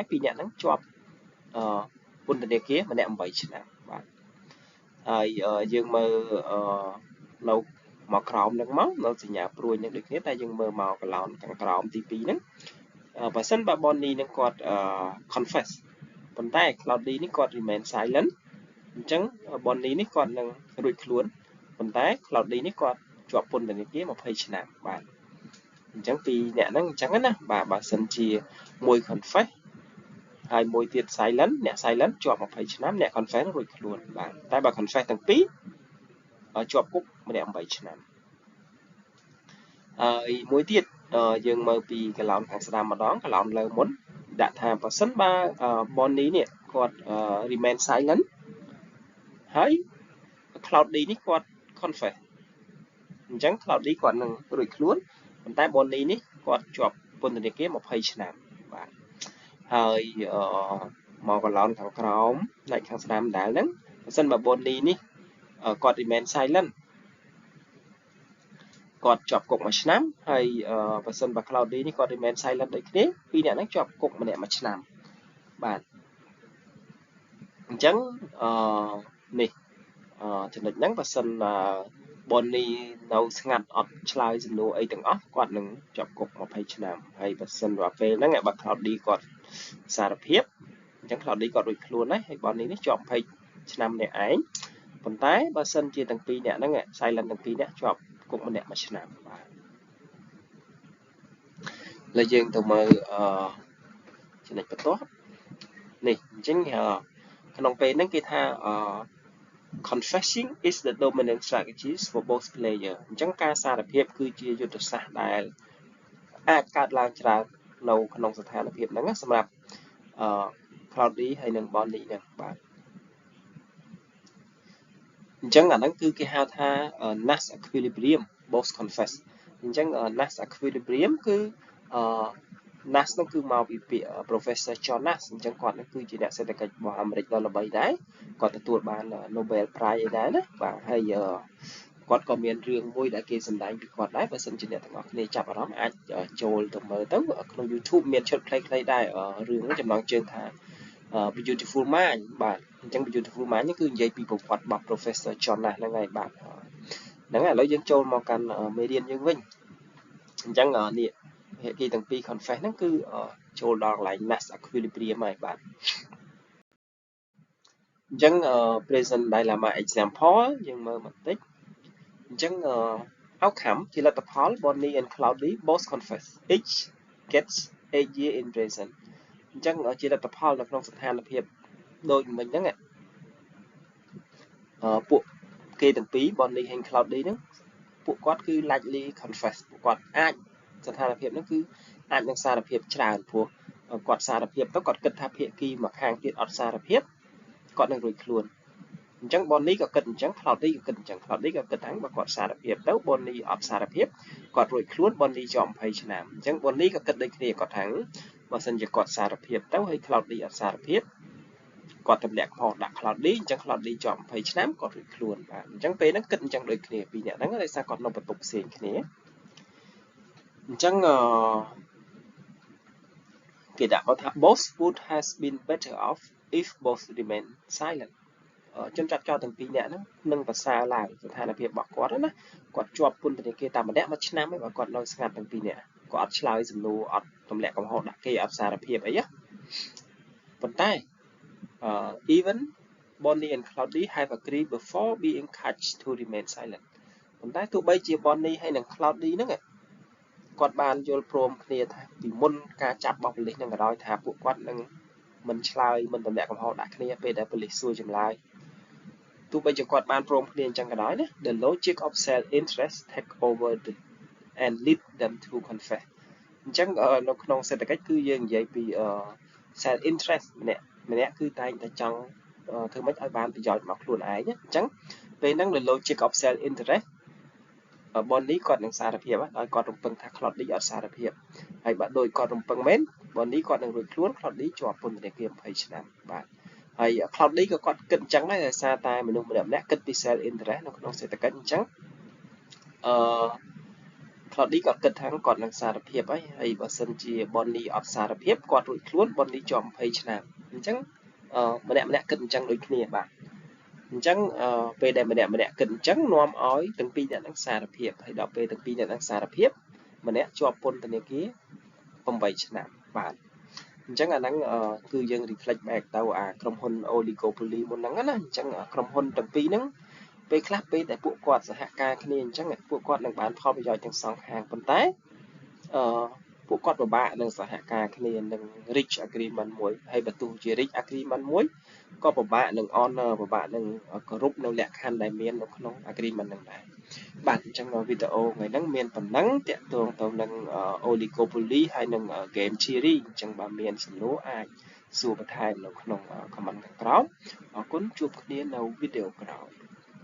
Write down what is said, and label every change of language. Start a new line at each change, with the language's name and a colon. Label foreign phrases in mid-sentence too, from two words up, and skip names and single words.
Khmer: ពីរនាក់ហ្នឹងជាប់ពន្ធនាគារម្នាក់8ឆ្នាំបាទហើយយើងមើលនៅមកក្រោមហ្នឹងមកនៅសញ្ញាព្រួយហ្នឹងដូចគ្នាតែ យើងមើលមកកន្លោនខាងក្រោមទី2ហ្នឹងបើសិនបើ Bonnie នឹងគាត់ confess ប៉ុន្តែ Cloudy នេះគាត់
English: remain silent
Khmer: អញ្ចឹង Bonnie នេះគាត់នឹងរួចខ្លួនប៉ុន្តែ Cloudy នេះគាត់ជាប់ពន្ធនាគារ20ឆ្នាំបាទអញ្ចឹងពីរអ្នកហ្នឹងអញ្ចឹងណាបាទបើសិនជាមួយ confess ហើយមួយទៀត silent អ្នក silent ជាប់20ឆ្នាំអ្នក confess រួចខ្លួនបាទតែបើ confess ទាំងពីរជាប់គុកម្នាក់8ឆ្នាំ ហើយមួយទៀតយើងមើលពីកន្លោនខាងស្ដាំម្ដងកន្លោនលើមុនដាក់ថាបើសិនបើ Bonnie នេះគាត់
English: remain silent
Khmer: ហើយ Cloudy នេះគាត់ confess អញ្ចឹង Cloudy គាត់នឹងរួចខ្លួនប៉ុន្តែ Bonnie នេះគាត់ជាប់ពន្ធនាគារ20ឆ្នាំបាទហើយមកកន្លោនខាងក្រោមផ្នែកខាងស្ដាំដែរហ្នឹងបើសិនបើ Bonnie នេះគាត់
English: remain silent
Khmer: គាត់ជាប់គុក1ឆ្នាំហើយបើសិនបើ Cloudy នេះគាត់
English: remain silent
Khmer: ដូចគ្នាពីរអ្នកហ្នឹងជាប់គុកម្នាក់1ឆ្នាំ បាទអញ្ចឹងនេះចំណុចហ្នឹងបើសិនBonnie នៅស្ងាត់អត់ឆ្លើយសំណួរអីទាំងអស់គាត់នឹងជាប់គុក20ឆ្នាំហើយបើសិនបើពេលហ្នឹងបើ Cloudy គាត់សារភាពអញ្ចឹង Cloudy គាត់រួចខ្លួនហើយ Bonnie នេះជាប់20ឆ្នាំម្នាក់ឯងប៉ុន្តែបើសិនជាទាំងពីរអ្នកហ្នឹង silent ទាំងពីរអ្នកជាប់គុកម្នាក់1ឆ្នាំបាទ ឥឡូវយើងទៅមើលចំណុចបន្ទាប់នេះអញ្ចឹងក្នុងពេលហ្នឹងគេថា
English: confessing is the dominant strategies for both player
Khmer: អញ្ចឹងការសារភាពគឺជាយុទ្ធសាស្ត្រដែលអាចកើតឡើងច្រើននៅក្នុងស្ថានភាពហ្នឹងសម្រាប់Cloudy ហើយនិង Bonnie ហ្នឹងបាទ អញ្ចឹងអាហ្នឹងគឺគេហៅថា
English: Nash equilibrium both confess
Khmer: អញ្ចឹង
English: Nash equilibrium
Khmer: គឺNash ហ្នឹងគឺមកពីពាក្យ Professor John Nash អញ្ចឹងគាត់ហ្នឹងគឺជាអ្នកសេដ្ឋកិច្ច របស់អាមេរិកដ៏ល្បីដែរគាត់ទទួលបាន Nobel Prize អីដែរណាបាទហើយគាត់ក៏មានរឿងមួយដែលគេសម្ដែងពីគាត់ដែរបើសិនជាអ្នកទាំងអស់គ្នាចាប់អារម្មណ៍អាចចូលទៅមើលទៅក្នុង YouTube មានឈុតខ្លីៗដែររឿងហ្នឹងចំណងជើងថា Beautiful Mind បាទអញ្ចឹង Beautiful Mind នេះគឺនិយាយពីប្រវត្តិរបស់ Professor John Nash ហ្នឹងហើយបាទហ្នឹងហើយឥឡូវយើងចូលមកកាន់មេរៀនយើងវិញអញ្ចឹងនេះភាគីទាំងពីរ confess ហ្នឹងគឺចូលដល់កន្លែង
English: Nash equilibrium
Khmer: ហើយបាទ អញ្ចឹង
English: present dilemma example
Khmer: យើងមើលបន្តិចអញ្ចឹងoutcome ជាលទ្ធផល
English: Bonnie and Cloudy both confess each gets 8 years in prison
Khmer: អញ្ចឹងជាលទ្ធផលនៅក្នុងស្ថានភាពដូចមិញហ្នឹង ពួកគេទាំងពីរ Bonnie និង Cloudy ហ្នឹងពួកគាត់គឺ
English: likely confess
Khmer: ពួកគាត់អាចស្ថានភាពហ្នឹងគឺអាចនឹងសារភាពច្រើនព្រោះគាត់ សារភាពទៅគាត់គិតថាភាគីមួយខាងទៀតអត់សារភាពគាត់នឹងរួចខ្លួនអញ្ចឹង Bonnie ក៏គិតអញ្ចឹង Cloudy ក៏គិតអញ្ចឹង Cloudy ក៏គិតថាបើគាត់សារភាពទៅ Bonnie អត់សារភាពគាត់រួចខ្លួន Bonnie ជាប់20ឆ្នាំអញ្ចឹង Bonnie ក៏គិតដូចគ្នាគាត់ថាបើសិនជាគាត់សារភាពទៅហើយ Cloudy អត់សារភាពគាត់ទម្លាក់កំហុសដាក់ Cloudy អញ្ចឹង Cloudy ជាប់20ឆ្នាំគាត់រួចខ្លួនបាទអញ្ចឹងពេលហ្នឹងគិតអញ្ចឹងដូចគ្នាពីរនាក់ហ្នឹងដោយសារគាត់នៅបន្ទប់ផ្សេងគ្នាអញ្ចឹង គេដាក់គាត់ថា
English: both would has been better off if both remain silent
Khmer: ជនចាប់ចោលទាំងពីរនាក់ហ្នឹងនឹងប្រសើរឡើងស្ថានភាពរបស់គាត់ណាគាត់ជាប់ពន្ធនាគារតែម្នាក់មួយឆ្នាំឯងបើគាត់នៅស្ងាត់ទាំងពីរនាក់គាត់អត់ឆ្លើយសំណួរអត់ទម្លាក់កំហុសដាក់ គេអត់សារភាពអីណាប៉ុន្តែ
English: even Bonnie and Cloudy have agreed before being catched to remain silent
Khmer: ប៉ុន្តែទោះបីជា Bonnie ហើយនិង Cloudy ហ្នឹងគាត់បានយល់ព្រមគ្នាថាពីមុនការចាប់របស់ប៉ូលីស នឹងក៏ដោយថាពួកគាត់នឹងមិនឆ្លើយមិនទម្លាក់កំហុសដាក់គ្នាពេលដែលប៉ូលីសសួរចម្លើយទោះបីជាគាត់បានព្រមគ្នាអញ្ចឹងក៏ដោយណា
English: The logic of self-interest take over and lead them to confess
Khmer: អញ្ចឹងនៅក្នុងសេដ្ឋកិច្ចគឺយើងនិយាយពី self-interest ម្នាក់គឺតែង តែចង់ធ្វើម៉េចឲ្យបានប្រយោជន៍មកខ្លួនឯងអញ្ចឹងពេលហ្នឹង
English: The logic of self-interest
Khmer: Bonnie គាត់នឹងសារភាពដោយគាត់រំពឹងថា Cloudy អត់សារភាពហើយបើដូចគាត់រំពឹងមែន Bonnie គាត់នឹងរួចខ្លួន Cloudy ជាប់ពន្ធនាគារ20ឆ្នាំបាទហើយ Cloudy ក៏គាត់គិតអញ្ចឹងដែរដោយសារតែមនុស្សម្នាក់គិតពី
English: self interest
Khmer: នៅក្នុងសេដ្ឋកិច្ចអញ្ចឹង Cloudy គាត់គិតថាគាត់នឹងសារភាពហើយបើសិនជា Bonnie អត់សារភាពគាត់រួចខ្លួន Bonnie ជាប់20ឆ្នាំអញ្ចឹងម្នាក់គិតអញ្ចឹងដូចគ្នាបាទអញ្ចឹងពេលដែលម្នាក់គិតអញ្ចឹងនាំឲ្យទាំងពីរ អ្នកនឹងសារភាពហើយដល់ពេលទាំងពីរអ្នកនឹងសារភាពម្នាក់ជាប់ពន្ធនាគារ8ឆ្នាំបាទអញ្ចឹងអាហ្នឹងគឺយើង
English: reflect back
Khmer: ទៅអាក្រុមហ៊ុន oligopoly មុនហ្នឹងណាអញ្ចឹងក្រុមហ៊ុនទាំងពីរហ្នឹងពេលខ្លះពេលដែលពួកគាត់សហការគ្នាអញ្ចឹងពួកគាត់នឹង បានផលប្រយោជន៍ទាំងសងខាងប៉ុន្តែពួកគាត់ពិបាកនឹងសហការគ្នានឹង
English: reach agreement
Khmer: មួយហើយបើទោះជា
English: reach agreement
Khmer: មួយក៏ពិបាកនឹង honor ពិបាកនឹងគោរពនៅលក្ខខណ្ឌដែលមាននៅក្នុង agreement ហ្នឹងដែរបាទអញ្ចឹងវីដេអូថ្ងៃហ្នឹងមានប៉ុណ្ណឹងតាក់ទងទៅនឹង oligopoly ហើយនឹង
English: game theory
Khmer: អញ្ចឹងបើមានសំណួរអាចសួរបន្ថែមនៅក្នុង comment ខាងក្រោមអរគុណជួបគ្នានៅវីដេអូក្រោយ